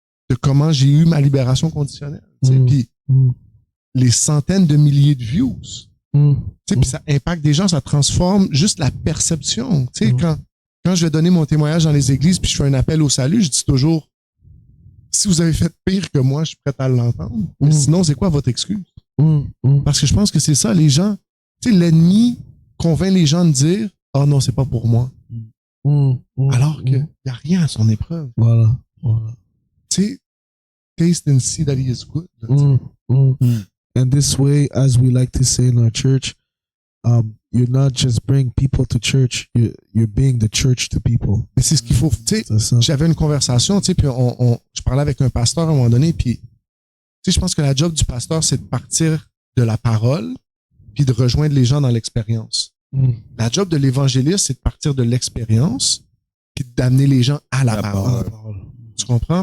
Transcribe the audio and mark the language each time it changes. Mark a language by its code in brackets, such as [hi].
[fr] de comment j'ai eu ma libération conditionnelle, tu sais, puis les centaines de milliers de views, tu sais, puis ça impacte des gens, ça transforme juste la perception, tu sais, quand je vais donner mon témoignage dans les églises puis je fais un appel au salut, je dis toujours, si vous avez fait pire que moi, je suis prêt à l'entendre, mais sinon, c'est quoi votre excuse? Parce que je pense que c'est ça, les gens, tu sais, l'ennemi convainc les gens de dire, oh non, c'est pas pour moi. Alors qu'il n'y a rien à son épreuve. Voilà. Tu sais, [en] taste and see that he is good. And this way, as we like to say in our church, you're not just bringing people to church, you're being the church to people. [fr] Mais c'est ce qu'il faut. Tu sais, j'avais une conversation, tu sais, puis je parlais avec un pasteur à un moment donné, puis tu sais, je pense que la job du pasteur, c'est de partir de la parole, puis de rejoindre les gens dans l'expérience. La job de l'évangéliste, c'est de partir de l'expérience, puis d'amener les gens à la parole. Tu comprends?